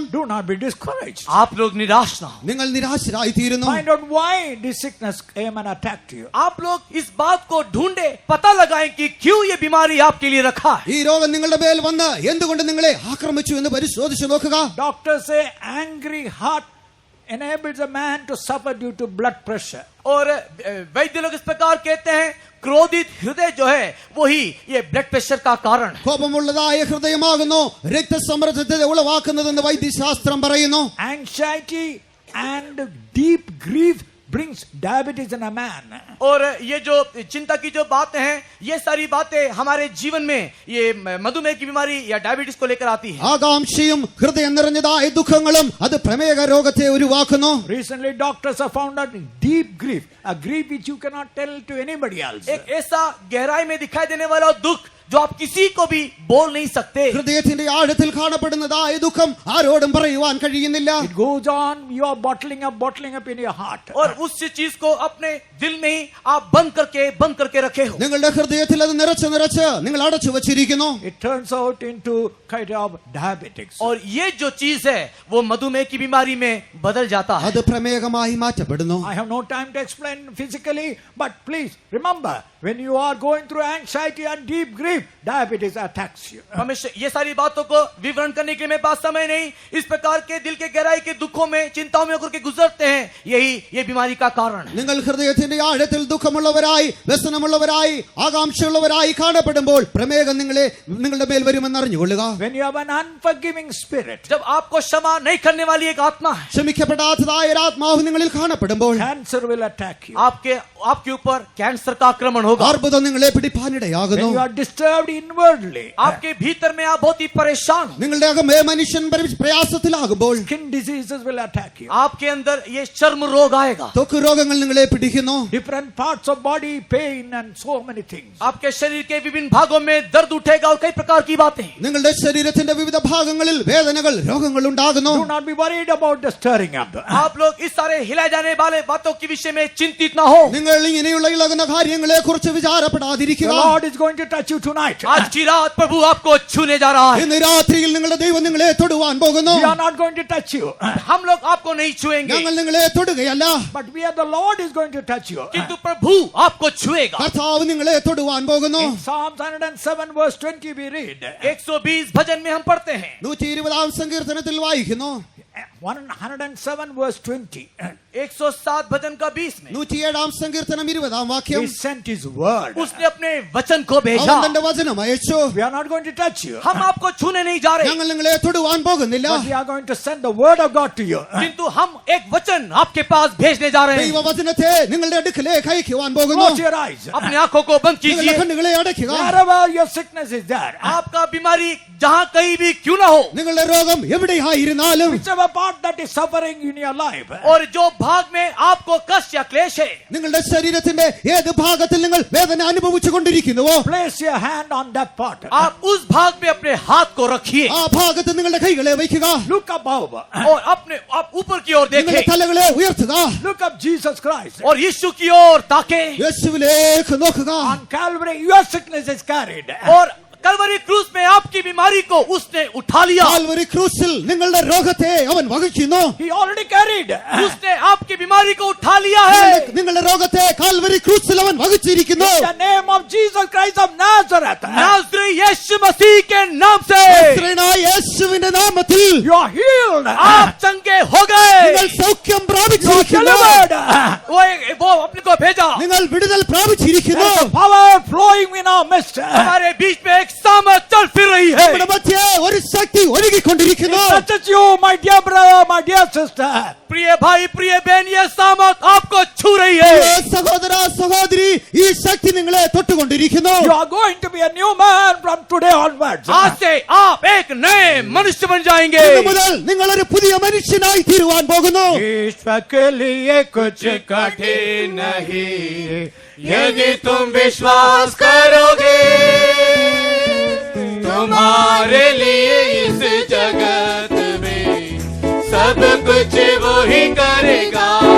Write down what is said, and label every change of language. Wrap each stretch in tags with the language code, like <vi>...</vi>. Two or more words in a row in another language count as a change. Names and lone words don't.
<en>Do not be discouraged.</en> <hi>आप लोग निराश ना हो।</hi> <ml>നിങ്ങൾ നിരാശരായി തീരുന്നു.</ml> <en>Find out why this sickness came and attacked you.</en> <hi>आप लोग इस बात को ढूंढे, पता लगाएं कि क्यों ये बीमारी आपके लिए रखा है।</hi> <ml>ഈ രോഗം നിങ്ങളുടെ മേൽ വന്ന് എന്തുകൊണ്ട് നിങ്ങളെ ആക്രമിച്ചു എന്ന് പരിശോധിച്ചു നോക്കുക.</ml> <en>Doctors say angry heart enables a man to suffer due to blood pressure.</en> <hi>और वैद्य लोग इस प्रकार कहते हैं, क्रोधित हृदय जो है वही ये</hi> <en>blood pressure</en> <hi>का कारण है।</hi> <ml>കോപമുള്ളതായ ഹൃദയമാകുന്നു രക്തസമ്മർദ്ദത്തെ ഉളവാക്കുന്നതെന്ന് വൈദ്യശാസ്ത്രം പറയുന്നു.</ml> <en>Anxiety and deep grief brings diabetes in a man.</en> <hi>और ये जो चिंता की जो बातें हैं, ये सारी बातें हमारे जीवन में ये मधुमेह की बीमारी या डायबिटीज को लेकर आती है।</hi> <ml>ആകാംക്ഷയും ഹൃദയം നിറഞ്ഞതായ ദുഃഖങ്ങളും അത് പ്രമേഹ രോഗത്തെ ഉരുവാക്കുന്നു.</ml> <en>Recently doctors have found out deep grief, a grief which you cannot tell to anybody else.</en> <hi>एक ऐसा गहराई में दिखाई देने वाला दुख जो आप किसी को भी बोल नहीं सकते।</hi> <ml>ഹൃദയത്തിന്റെ ആഴത്തിൽ കാണപ്പെടുന്നതായ ദുഃഖം ആരോടും പറയുവാൻ കഴിയുന്നില്ല.</ml> <en>It goes on, you are bottling up in your heart.</en> <hi>और उस चीज को अपने दिल में ही आप बंद करके रखे हो।</hi> <ml>നിങ്ങളുടെ ഹൃദയത്തിൽ അത് നിറച്ച് നിങ്ങൾ അടച്ചു വച്ചിരിക്കുന്നു.</ml> <en>It turns out into kind of diabetics.</en> <hi>और ये जो चीज है वो मधुमेह की बीमारी में बदल जाता है।</hi> <ml>അത് പ്രമേഹമായി മാറ്റപ്പെടുന്നു.</ml> <en>I have no time to explain physically, but please remember, when you are going through anxiety and deep grief, diabetes attacks you.</en> <hi>हमेशा ये सारी बातों को विवरण करने के लिए मेरे पास समय नहीं। इस प्रकार के दिल के गहराई के दुखों में, चिंताओं में होकर के गुजरते हैं, यही ये बीमारी का कारण है।</hi> <ml>നിങ്ങൾ ഹൃദയത്തിന്റെ ആഴത്തിൽ ദുഃഖമുള്ളവരായി വ്യസനമുള്ളവരായി ആകാംക്ഷയുള്ളവരായി കാണപ്പെടുമ്പോൾ പ്രമേഹം നിങ്ങളുടെ മേൽ വരുമെന്ന് അറിഞ്ഞുകൊള്ളുക.</ml> <en>When you have an unforgiving spirit,</en> <hi>जब आपको क्षमा नहीं करने वाली एक आत्मा है,</hi> <ml>ക്ഷമിക്കപ്പെടാത്തതായ ഒരു ആത്മാവ് നിങ്ങളിൽ കാണപ്പെടുമ്പോൾ</ml> <en>cancer will attack you.</en> <hi>आपके ऊपर कैंसर का आक्रमण होगा।</hi> <ml>അർബുദം നിങ്ങളെ പിടിപ്പാനിടയാകുന്നു.</ml> <en>When you are disturbed inwardly,</en> <hi>आपके भीतर में आप बहुत ही परेशान हो।</hi> <ml>നിങ്ങളുടെ അകമേ മനുഷ്യൻ പ്രയാസത്തിലാകുമ്പോൾ</ml> <en>skin diseases will attack you.</en> <hi>आपके अंदर ये चर्म रोग आएगा।</hi> <ml>ത്വക്ക് രോഗങ്ങൾ നിങ്ങളെ പിടിക്കുന്നു.</ml> <en>Different parts of body pain and so many things.</en> <hi>आपके शरीर के विभिन्न भागों में दर्द उठेगा और कई प्रकार की बातें।</hi> <ml>നിങ്ങളുടെ ശരീരത്തിന്റെ വിവിധ ഭാഗങ്ങളിൽ വേദനകൾ രോഗങ്ങൾ ഉണ്ടാകുന്നു.</ml> <en>Do not be worried about the stirring up.</en> <hi>आप लोग इस सारे हिलाए जाने वाले बातों के विषय में चिंतित ना हो।</hi> <ml>നിങ്ങൾ ഇങ്ങനെയുള്ള ഇളകുന്ന കാര്യങ്ങളെ കുറിച്ച് വിചാരപ്പെടാതിരിക്കുക.</ml> <en>The Lord is going to touch you tonight.</en> <hi>आज की रात प्रभु आपको छूने जा रहा है।</hi> <ml>ഇന്ന് രാത്രിയിൽ നിങ്ങളുടെ ദൈവം നിങ്ങളെ തൊടുവാൻ പോകുന്നു.</ml> <en>We are not going to touch you,</en> <hi>हम लोग आपको नहीं छुएंगे,</hi> <ml>ഞങ്ങൾ നിങ്ങളെ തൊടുകയല്ല,</ml> <en>but the Lord is going to touch you.</en> <hi>किंतु प्रभु आपको छुएगा।</hi> <ml>കർത്താവ് നിങ്ങളെ തൊടുവാൻ പോകുന്നു.</ml> <en>In Psalms 107 verse 20 we read,</en> <hi>120 भजन में हम पढ़ते हैं,</hi> <ml>120 സങ്കീർത്തനത്തിൽ വായിക്കുന്നു.</ml> <en>107 verse 20.</en> <hi>107 भजन का 20 में</hi> <ml>107 സങ്കീർത്തനം 20 വാക്യം.</ml> <en>He sent his word.</en> <hi>उसने अपने वचन को भेजा।</hi> <ml>അവൻ തന്റെ വചനം അയച്ചു.</ml> <en>We are not going to touch you,</en> <hi>हम आपको छूने नहीं जा रहे,</hi> <ml>ഞങ്ങൾ നിങ്ങളെ തൊടുവാൻ പോകുന്നില്ല.</ml> <en>but we are going to send the word of God to you.</en> <hi>किंतु हम एक वचन आपके पास भेजने जा रहे हैं।</hi> <ml>ദൈവവചനത്തെ നിങ്ങളുടെ അടുക്കലേക്ക് അയക്കുവാൻ പോകുന്നു.</ml> <en>Close your eyes.</en> <hi>अपनी आंखों को बंद</hi> <ml>നിങ്ങളുടെ</ml> <hi>कीजिए।</hi> <ml>കണ്ണുകളെ അടയ്ക്കുക.</ml> <en>Wherever your sickness is there,</en> <hi>आपका बीमारी जहां कहीं भी क्यों ना हो,</hi> <ml>നിങ്ങളുടെ രോഗം എവിടെയായിരുന്നാലും</ml> <en>whichever part that is suffering in your life,</en> <hi>और जो भाग में आपको कष्ट या क्लेश है,</hi> <ml>നിങ്ങളുടെ ശരീരത്തിന്റെ ഏത് ഭാഗത്തിൽ നിങ്ങൾ വേദന അനുഭവിച്ചു കൊണ്ടിരിക്കുന്നുവോ,</ml> <en>place your hand on that part.</en> <hi>आप उस भाग में अपने हाथ को रखिए</hi> <ml>ആ ഭാഗത്ത് നിങ്ങളുടെ കൈകളെ വയ്ക്കുക.</ml> <en>Look above.</en> <hi>और आप ऊपर की ओर</hi> <ml>നിങ്ങളുടെ</ml> <hi>देखें</hi> <ml>തലകളെ ഉയർത്തുക.</ml> <en>Look up Jesus Christ.</en> <hi>और यीशु की ओर ताके</hi> <ml>യേശുവിലേക്ക് നോക്കുക.</ml> <en>On Calvary, your sickness is carried.</en> <hi>और कलवरी क्रूस में आपकी बीमारी को उसने उठा लिया,</hi> <ml>കാൽവരി ക്രൂസിൽ നിങ്ങളുടെ രോഗത്തെ അവൻ വഹിക്കുന്നു.</ml> <en>He already carried.</en> <hi>उसने आपकी बीमारी को उठा लिया है।</hi> <ml>നിങ്ങളുടെ രോഗത്തെ കാൽവരി ക്രൂസിൽ അവൻ വഹിച്ചിരിക്കുന്നു.</ml> <en>In the name of Jesus Christ of Nazareth,</en> <hi>नाज़री यीशु मसीह के नाम से</hi> <ml>നസ്രയനായ യേശുവിന്റെ നാമത്തിൽ</ml> <en>you are healed.</en> <hi>आप चंगे हो गए।</hi> <ml>നിങ്ങൾ സൗഖ്യം</ml> <en>You are</en> <ml>പ്രാപിച്ചിരിക്കുന്നു.</ml> <en>delivered.</en> <hi>वो अपने को भेजा,</hi> <ml>നിങ്ങൾ വിടുതൽ പ്രാപിച്ചിരിക്കുന്നു.</ml> <en>There's a power flowing in our midst.</en> <hi>हमारे बीच में एक सामर्थ चल फिर रही है।</hi> <ml>നമ്മുടെ മധ്യേ ഒരു ശക്തി ഒഴുകിക്കൊണ്ടിരിക്കുന്നു.</ml> <en>It touches you, my dear brother, my dear sister.</en> <hi>प्रिय भाई प्रिय बहन, ये सामर्थ आपको छू रही</hi> <ml>പ്രിയ</ml> <hi>है।</hi> <ml>സഹോദര സഹോദരി, ഈ ശക്തി നിങ്ങളെ തൊട്ടുകൊണ്ടിരിക്കുന്നു.</ml> <en>You are going to be a new man from today onwards.</en> <hi>आज से आप एक नए मनुष्य बन जाएंगे।</hi> <ml>ഇന്നു മുതൽ നിങ്ങൾ ഒരു പുതിയ മനുഷ്യനായി തീരുവാൻ പോകുന്നു.</ml> <hi>ईश्वर के लिए कुछ कठिन नहीं, यदि तुम विश्वास करोगे, तुम्हारे लिए इस जगत में सब कुछ वो ही करेगा।</hi>